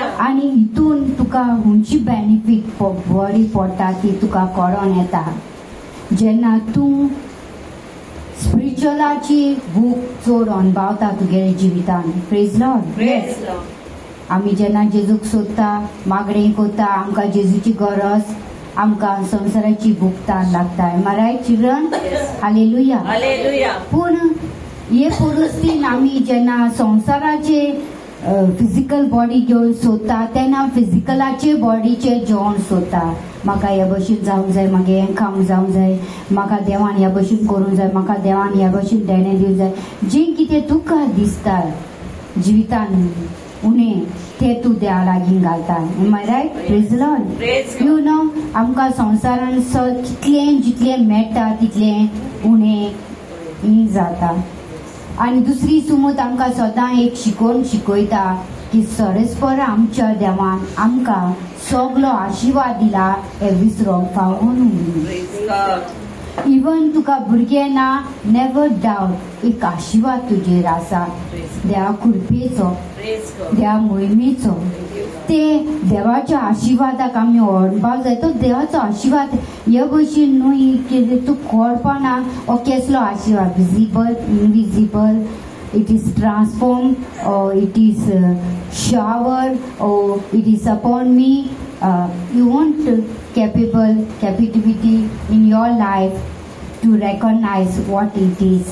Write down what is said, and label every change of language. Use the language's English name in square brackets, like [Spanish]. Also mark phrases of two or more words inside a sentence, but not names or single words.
[Konkani] आनी हितून तुका हुंची बेनिफीट बरी पडटा ती तुका कळोन येता जेन्ना तूं स्पिरिच्युअलाची भूक चड अणभवता तुगेल्या जिवितान. [English] Praise Lord. Praise Lord. [Konkani] आमी जेन्ना जेजूक सोदता, मागणी करता, आमकां जेजूची गरज, आमकां संवसाराची भूक ताण लागता. [English] Am I right, children? Hallelujah. Hallelujah. [Konkani] पूण हे परिस्थितीन आमी जेन्ना संवसाराचे [English] physical body [Konkani] घेवन सोदता तेन्ना फिजिकलाचे बॉडीचे जेवण सोदता. म्हाका हे भशेन जावंक जाय, म्हाका हें काम जावंक जाय, म्हाका देवान ह्या भशेन करूंक जाय, म्हाका देवान ह्या भशेन देणें दिवंक जाय. जें कितें तुका दिसता जिवितान उणें तें तूं देवा लागीं घालता. [English] Am I right? Praise the Lord. You know, [Konkani] आमकां संवसारान जितलें मेळटा तितलें उणें जाता. आनी दुसरी सुमूत आमकां सदां एक शिकवण शिकयता की सरस्पर आमच्या देवान आमकां सगलो आशिर्वाद दिला हे विसरोंक फावो न्हू. [English] Praise God. [Konkani] इवन तुका भुरगें ना [English] never doubt [Konkani] एक आशिर्वाद तुजेर आसा देवा कृपेचो [English] Praise God. [Konkani] देवा मोहिमेचो. ते देवाच्या आशिर्वादाक आमी व्हरपाक जाय. तो देवाचो आशिर्वाद हे भशेन न्हू की तूं कळपाना हो कसलो आशिर्वाद [English] visible invisible. It is transformed or it is showered or it is upon me. You want capability in your life to recognize what it is.